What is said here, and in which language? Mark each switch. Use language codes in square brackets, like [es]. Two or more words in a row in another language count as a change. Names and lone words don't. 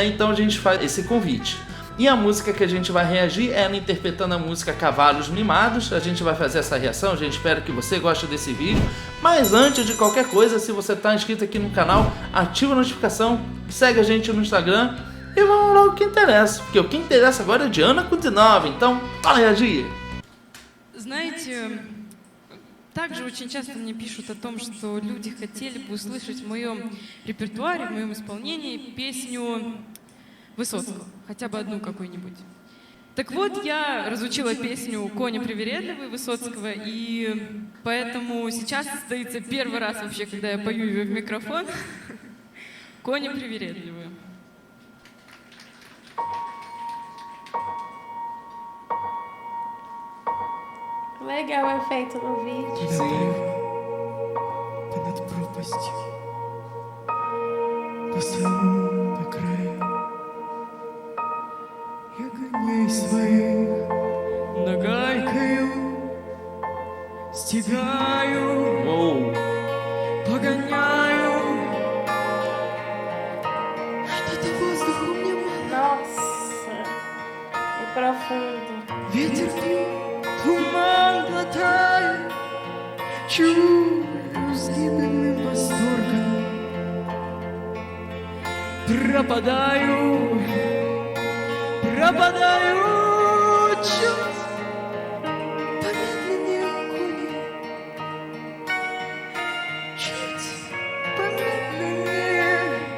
[pt] Então a gente faz esse convite. E a música que a gente vai reagir é ela interpretando a música Cavalos Mimados. A gente vai fazer essa reação, a gente espera que você goste desse vídeo. Mas antes de qualquer coisa, se você está inscrito aqui no canal, ativa a notificação, segue a gente no Instagram e vamos lá o que interessa. Porque o que interessa agora é Diana Kudzinova, então bora reagir! [ru] Знаете, также очень часто мне пишут о том, что люди хотели бы услышать в моем репертуаре, в моем исполнении песню Высоцкого, хотя бы одну какую-нибудь. Так вот, я разучила песню «Кони привередливые» Высоцкого, и поэтому сейчас состоится первый раз вообще, когда я пою ее в микрофон. «Кони привередливые». [pt] Legal o efeito no vídeo. Sim. [ru] Ты над пропастью, по самому по краю. Я коней своих нагайкою стегаю, Uou! погоняю. Что-то воздуху мне мало. [pt] Nossa, é profundo. [ru] Ветер пьет, туман глотаю, чую с гибельным восторгом. Пропадаю, чуть помедленнее кони, чуть помедленнее.